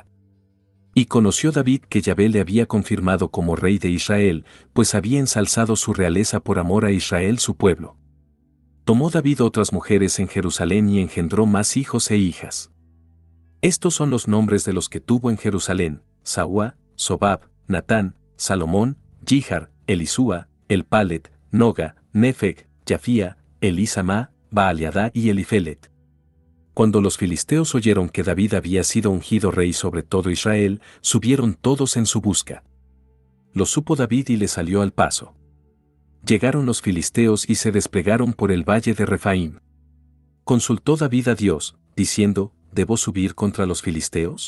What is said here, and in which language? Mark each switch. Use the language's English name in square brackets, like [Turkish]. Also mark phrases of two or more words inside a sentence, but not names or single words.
[Spanish] Y conoció David que Yahvé le había confirmado como rey de Israel, pues había ensalzado su realeza por amor a Israel su pueblo. Tomó David otras mujeres en Jerusalén y engendró más hijos e hijas. Estos son los nombres de los que tuvo en Jerusalén: Saúa, Sobab, Natán, Salomón, Jihar, Elisúa, Elpalet, Noga, Nefeg, Jafía, Elisama, Baaliadá y Elifelet. Cuando los filisteos oyeron que David había sido ungido rey sobre todo Israel, subieron todos en su busca. Lo supo David y le salió al paso. Llegaron los filisteos y se desplegaron por el valle de Refaim. Consultó David a Dios, diciendo, ¿debo subir contra los filisteos?